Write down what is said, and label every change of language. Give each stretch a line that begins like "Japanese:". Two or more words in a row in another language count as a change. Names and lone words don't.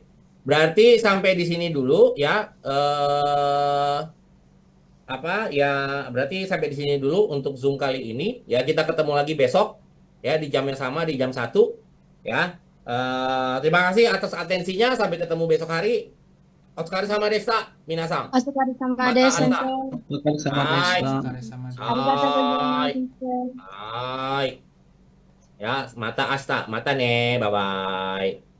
Indonesian: Berarti sampai di sini dulu ya. Apa ya? Berarti sampai di sini dulu untuk Zoom kali ini. Ya kita ketemu lagi besok ya di jam yang sama di jam 1 ya. Terima kasih atas atensinya. Sampai ketemu besok hari.
Japanese: お疲れ様でした、皆さん. お疲れ様 Mata です、先 asta. 生。お疲れ様でし Hai. た。お疲れ様ありがとうございます、 Hai. 先生。 Hai. Ya, また明日. またね. Bye-bye.